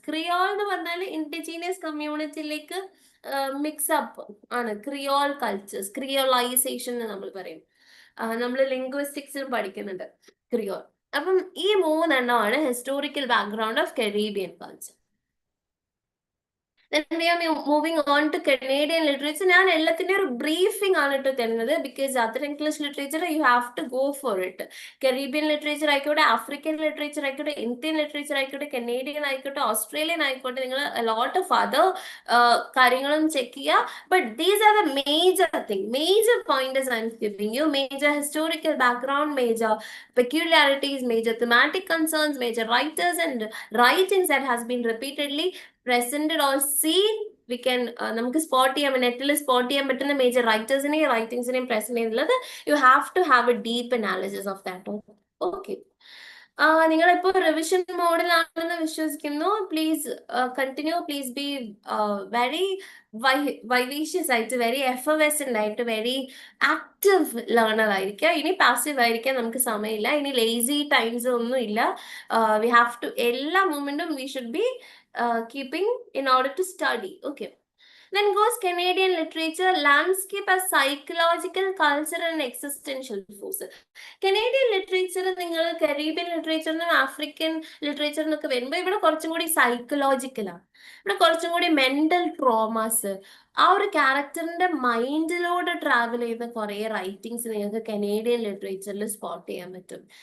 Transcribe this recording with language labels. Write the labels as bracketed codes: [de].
[ml] Creole എന്ന് പറഞ്ഞാൽ indigenous കമ്മ്യൂണിറ്റിയിലേക്ക് mix up ആണ് ക്രിയോൾ കൾച്ചേഴ്സ്. ക്രിയോളൈസേഷൻ എന്ന് നമ്മൾ പറയും. നമ്മൾ ലിംഗ്വിസ്റ്റിക്സിൽ പഠിക്കുന്നുണ്ട് ക്രിയോൾ. അപ്പം ഈ മൂന്നെണ്ണമാണ് historical background of Caribbean culture. [en] Then we are moving on to Canadian literature. [ml] ഞാൻ എല്ലാത്തിൻ്റെ ഒരു ബ്രീഫിംഗ് ആണ് ഇട്ട് തരുന്നത് [en] Because other English literature you have to go for it. [ml] Caribbean literature ആയിക്കോട്ടെ, ആഫ്രിക്കൻ ലിറ്ററേച്ചർ ആയിക്കോട്ടെ, ഇന്ത്യൻ ലിറ്ററേച്ചർ ആയിക്കോട്ടെ, കനേഡിയൻ ആയിക്കോട്ടെ, ഓസ്ട്രേലിയൻ ആയിക്കോട്ടെ, നിങ്ങൾ [en] lot of other [ml] കാര്യങ്ങളും ചെക്ക് ചെയ്യുക. [en] But these are the major points I'm giving you. Major historical background, major peculiarities, major thematic concerns, major writers and writings that has been repeatedly presented or seen. We can [ml] നമുക്ക് spot ചെയ്യാൻ നെറ്റിൽ spot ചെയ്യാൻ പറ്റുന്ന major റൈറ്റേഴ്സിനെയും റൈറ്റിംഗ്സിനെയും present ചെയ്യുന്നത്. [en] You have to have a deep analysis of that. Okay. [ml] നിങ്ങളിപ്പോൾ revision മോഡിലാണെന്ന് വിശ്വസിക്കുന്നു. Please continue. [en] Please be very vivacious ആയിട്ട്, very effervescent ആയിട്ട്, very active learner ആയിരിക്കുക. [ml] ഇനി പാസീവ് ആയിരിക്കാൻ നമുക്ക് സമയമില്ല. ഇനി ലേസി ടൈംസ് ഒന്നും ഇല്ല. [en] we have to [ml] എല്ലാ മൂമെന്റും [en] We should be keeping in order to study. Okay. Then goes Canadian literature, landscape as psychological, cultural and existential force. [ml] Canadian literature നിങ്ങൾ കരീബിയൻ ലിറ്ററേച്ചറിനും ആഫ്രിക്കൻ ലിറ്ററേച്ചറിനൊക്കെ വരുമ്പോൾ ഇവിടെ കുറച്ചും കൂടി സൈക്കോളജിക്കലാണ്. ഇവിടെ കുറച്ചും കൂടി മെന്റൽ ട്രോമാസ്, ആ ഒരു ക്യാരക്ടറിന്റെ മൈൻഡിലൂടെ ട്രാവൽ ചെയ്യുന്ന കുറെ റൈറ്റിംഗ്സ് നിങ്ങൾക്ക് കനേഡിയൻ ലിറ്ററേച്ചറിൽ സ്പോട്ട് ചെയ്യാൻ പറ്റും.